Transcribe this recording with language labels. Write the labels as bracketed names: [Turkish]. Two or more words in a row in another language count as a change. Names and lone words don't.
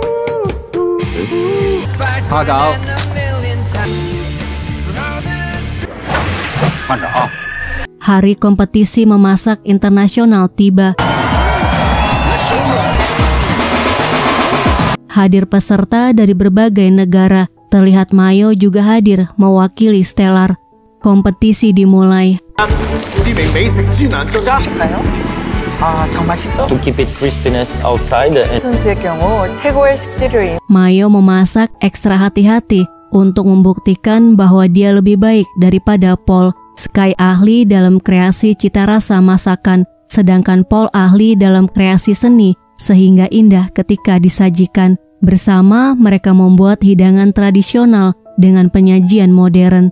[Indonesian] Hari kompetisi memasak internasional tiba. Hadir peserta dari berbagai negara. Terlihat Mayo juga hadir mewakili Stellar. Kompetisi dimulai. [Korean] 정말 쉽죠. [English] To keep it crispiness outside and [Korean] 선수의 경우 최고의 식재료인 [Indonesian] Mayo memasak ekstra hati-hati untuk membuktikan bahwa dia lebih baik daripada Paul. Sky ahli dalam kreasi cita rasa masakan, sedangkan Paul ahli dalam kreasi seni sehingga indah ketika disajikan. Bersama mereka membuat hidangan tradisional dengan penyajian modern.